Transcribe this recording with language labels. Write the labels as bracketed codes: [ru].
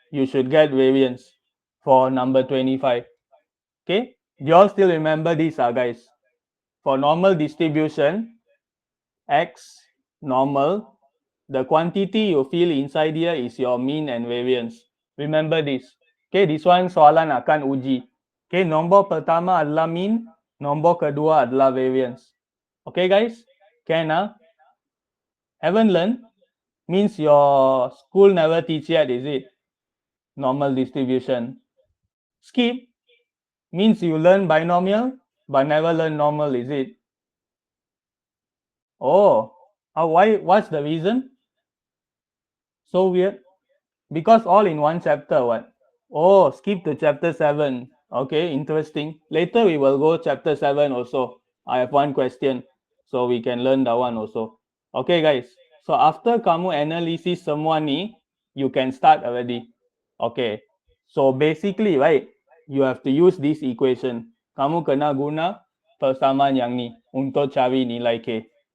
[en] You should get variance for number 25. Okay, you all still remember these, guys? For normal distribution, x normal, the quantity you feel inside here is your mean and variance. Remember this. Okay, this one [ms] soalan akan uji. Okay, nombor pertama adalah mean, nombor kedua adalah variance. [en] Okay, guys? Can, haven't learned? Means your school never teach yet, is it? Normal distribution. Skip means you learn binomial but never learn normal, is it? Oh, why? What's the reason? So weird. Because all in one chapter, what? Oh, skip to chapter 7. Okay, interesting. Later we will go chapter 7 also. I have one question, so we can learn that one also. Okay, guys. So after kamu analysis semua ni, you can start already. Okay. So basically, right, you have to use this equation. [ms] Kamu kena guna persamaan yang ni untuk cari nilai K.